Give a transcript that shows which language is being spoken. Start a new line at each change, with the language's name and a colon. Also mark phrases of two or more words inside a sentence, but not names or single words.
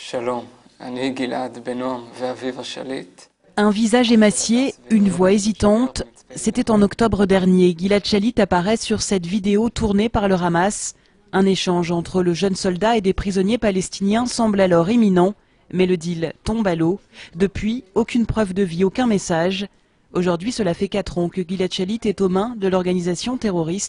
Hebrew: שלום, אני גלעד בן נועם ואביב השליט.
French: Un visage émacié, une voix hésitante. C'était en octobre dernier. Gilad Shalit apparaît sur cette vidéo tournée par le Hamas. Un échange entre le jeune soldat et des prisonniers palestiniens semble alors imminent, mais le deal tombe à l'eau. Depuis, aucune preuve de vie, aucun message. Aujourd'hui, cela fait 4 ans que Gilad Shalit est aux mains de l'organisation terroriste.